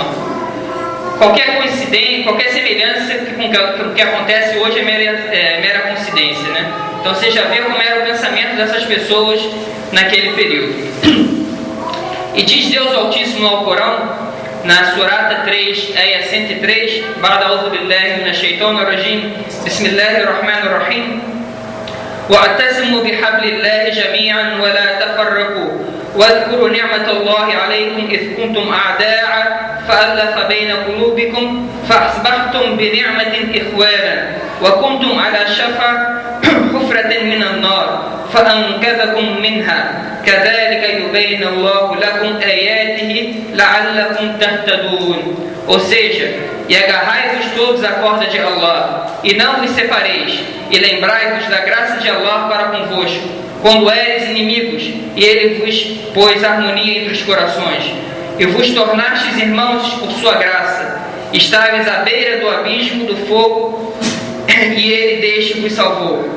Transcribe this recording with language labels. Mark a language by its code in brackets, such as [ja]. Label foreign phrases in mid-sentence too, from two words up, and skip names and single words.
[pt] Qualquer coincidência, qualquer semelhança com o que acontece hoje é mera coincidência, né? Então você já vê como era o pensamento dessas pessoas naquele período. E diz Deus Altíssimo no Alcorão, na Surata 3, Aya 103, [ar] بعد أعوذ بالله من الشيطان الرجيم، بسم الله الرحمن الرحيم, وَاعْتَصِمُوا بِحَبْلِ اللَّهِ جَمِيعًا وَلَا تَفَرَّقُوا وَاذْكُرُوا نِعْمَةَ اللَّهِ عَلَيْكُمْ إِذْ كُنْتُمْ أَعْدَاءً فَأَلَّفَ بَيْنَ قُلُوبِكُمْ فَأَصْبَحْتُمْ بِنِعْمَةٍ إِخْوَانًا وَكُنْتُمْ عَلَى شَفَا حُفْرَةٍ مِنَ النَّارِ فَأَنْقَذَكُمْ مِنْهَا كَذَلِكَ يُبَيِّنُ اللَّهُ لَكُمْ آيَاتِهِ لَعَلَّكُمْ تَهْتَدُونَ. [pt] Ou seja, e agarrai-vos todos à corda de Allah, e não vos separeis, e lembrai-vos da graça de Allah para convosco, quando éreis inimigos, e Ele vos pôs harmonia entre os corações, e vos tornastes irmãos por sua graça, estáveis à beira do abismo do fogo, e Ele deste-vos salvou.